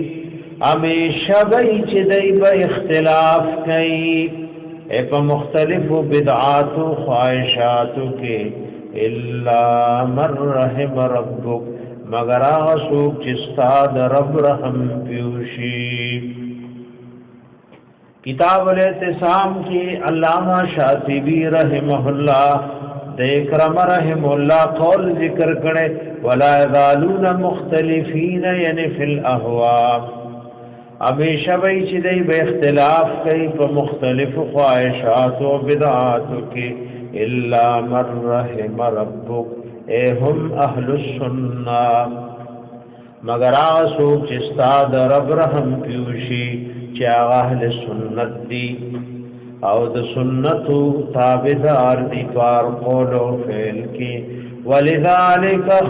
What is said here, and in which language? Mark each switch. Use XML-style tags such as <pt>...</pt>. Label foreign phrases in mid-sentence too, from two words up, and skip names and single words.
<ps>همیشه بی چې دی به اختلاف کوي په مختلفو بدعاتو خواهشاتو کې.</ps> <ar>الا من رحم ربک</ar> <ps>مگر هغه څوک چې ستا د رب رحم پیوشي. کتاب الاعتصام کی علامہ شاطبی</ps> <ar>رحمہ اللہ</ar> <ps>د اکرم</ps> <ar>رحم الله</ar> <ps>قول ذکر کړي.</ps> <ar>ولا یزالون مختلفین یعنی فی الاهواء.</ar> <ps>همیشه به چې دی به اختلاف کوي په مختلف خواهشات او بدعات کې.</ps> <ar>الا من رحم ربک هم اهل السنه</ar> <ps>مگر هغه څوک چې ستا د رب رحم پیوشي چې هغه اهل سنت دي او د سنتو تابعدار دي پر قول او فعل کې.</ps>